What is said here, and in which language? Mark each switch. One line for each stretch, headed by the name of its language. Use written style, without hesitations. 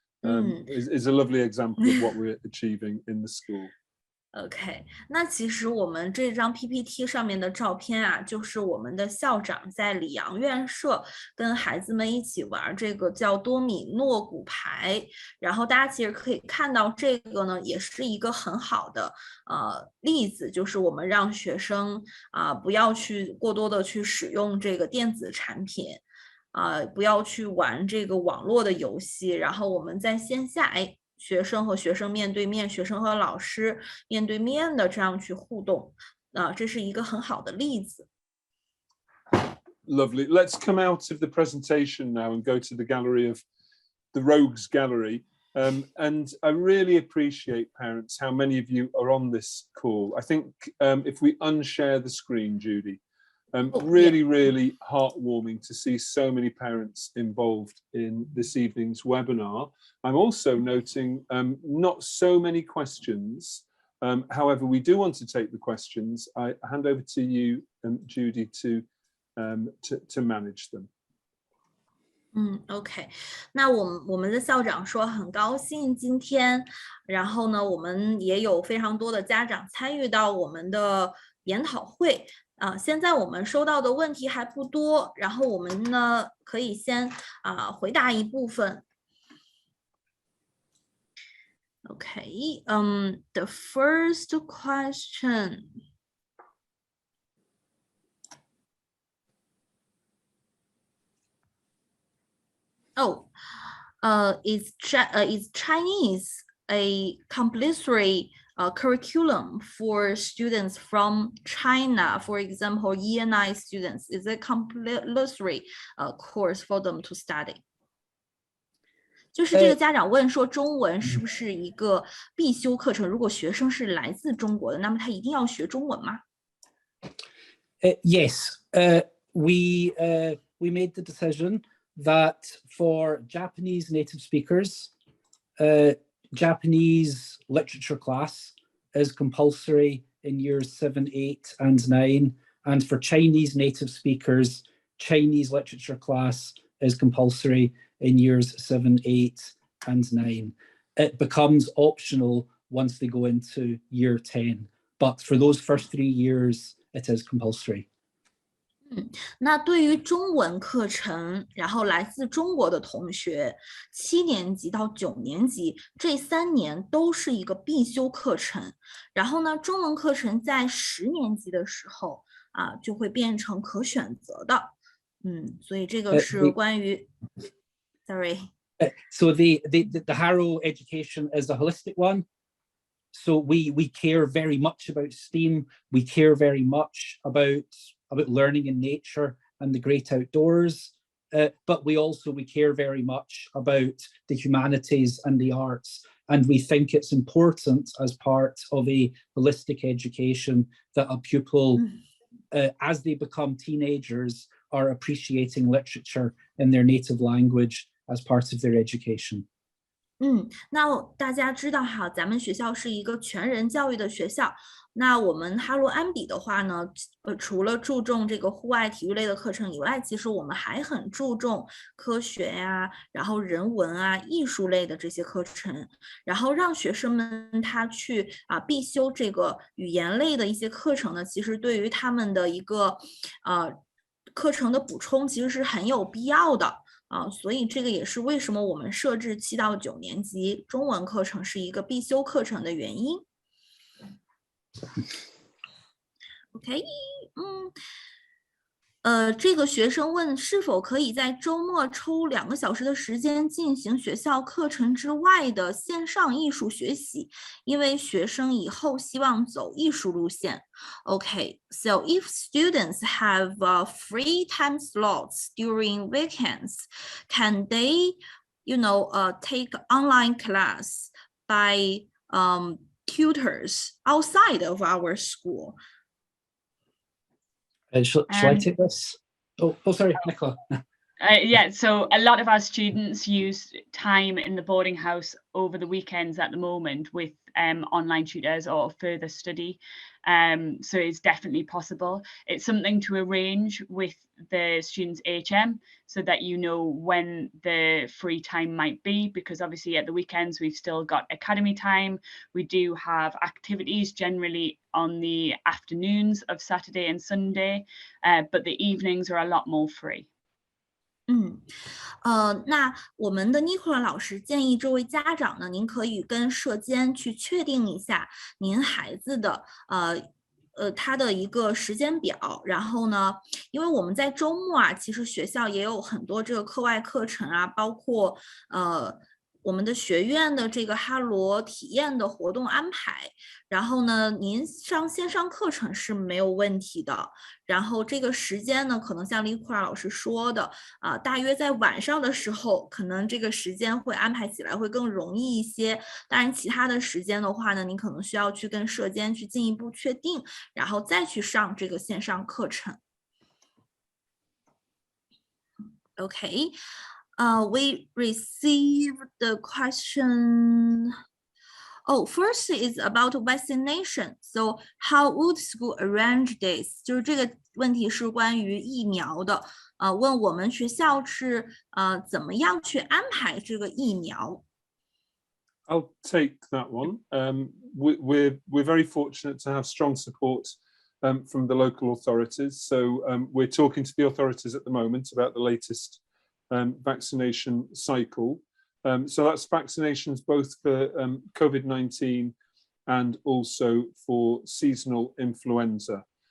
English: is a lovely example of what we're achieving in the school.
Chinese: OK， 那其实我们这张 PPT 上面的照片啊，就是我们的校长在里昂院舍跟孩子们一起玩这个叫多米诺骨牌，然后大家其实可以看到这个呢，也是一个很好的例子，就是我们让学生不要去过多的去使用这个电子产品。不要去玩这个网络的游戏，然后我们在线下，学生和学生面对面，学生和老师面对面的这样去互动，这是一个很好的例子。
English: Lovely. Let's come out of the presentation now and go to the gallery of the Rogues Gallery. And I really appreciate, parents, how many of you are on this call. I think if we unshare the screen, Judy, really heartwarming to see so many parents involved in this evening's webinar. I'm also noting not so many questions. However, we do want to take the questions. I hand over to you, Judy, to manage them.
Chinese: OK， 那我们的校长说很高兴今天，然后呢，我们也有非常多的家长参与到我们的研讨会。现在我们收到的问题还不多，然后我们呢可以先回答一部分。
English: Okay, the first question. Is Chinese a compulsory curriculum for students from China? For example, Year 9 students, is it compulsory course for them to study?
Chinese: 就是这个家长问说，中文是不是一个必修课程？如果学生是来自中国的，那么他一定要学中文吗
English: ？Yes, we made the decision that for Japanese native speakers, Japanese literature class is compulsory in years 7, 8, and 9, and for Chinese native speakers, Chinese literature class is compulsory in years 7, 8, and 9. It becomes optional once they go into year 10, but for those first 3 years, it is compulsory.
Chinese: 那对于中文课程，然后来自中国的同学，7年级到9年级这3年都是一个必修课程。然后呢，中文课程在10年级的时候就会变成可选择的。所以这个是关于
English: Sorry. So the Harrow education is a holistic one. So we care very much about STEAM. We care very much about learning in nature and the great outdoors. But we care very much about the humanities and the arts. And we think it's important as part of a holistic education that a pupil, as they become teenagers, are appreciating literature in their native language as part of their education.
Chinese: 那大家知道哈，咱们学校是一个全人教育的学校。那我们哈罗安比的话呢，除了注重这个户外体育类的课程以外，其实我们还很注重科学呀，然后人文啊、艺术类的这些课程，然后让学生们他去必修这个语言类的一些课程呢，其实对于他们的一个课程的补充，其实是很有必要的。所以这个也是为什么我们设置7到9年级中文课程是一个必修课程的原因。 OK， 这个学生问是否可以在周末抽2个小时的时间进行学校課程之外的線上藝術學習，因為學生以後希望走藝術路線。
English: Okay, so if students have free time slots during weekends, can they, take online class by tutors outside of our school? Shall I take this? Oh, sorry, Nicola. Yeah, so a lot of our students use time in the boarding house over the weekends at the moment with online tutors or further study. So it's definitely possible. It's something to arrange with the students' HM so that you know when the free time might be, because obviously at the weekends we've still got academy time. We do have activities generally on the afternoons of Saturday and Sunday, but the evenings are a lot more free.
Chinese: 那我们的 Nicola 老师建议这位家长呢，您可以跟社监去确定一下您孩子的他的一个时间表，然后呢，因为我们在周末啊，其实学校也有很多这个课外课程啊，包括我们的学院的这个哈罗体验的活动安排，然后呢，您上线上课程是没有问题的。然后这个时间呢，可能像李库尔老师说的大约在晚上的时候，可能这个时间会安排起来会更容易一些。当然，其他的时间的话呢，您可能需要去跟社监去进一步确定，然后再去上这个线上课程。
English: Okay. We received the question. Oh, first is about vaccination. So how would school arrange this?
Chinese: 就是这个问题是关于疫苗的。问我们学校是怎么样去安排这个疫苗。
English: I'll take that one. We're very fortunate to have strong support from the local authorities. So we're talking to the authorities at the moment about the latest vaccination cycle. So that's vaccinations both for COVID-19 and also for seasonal influenza.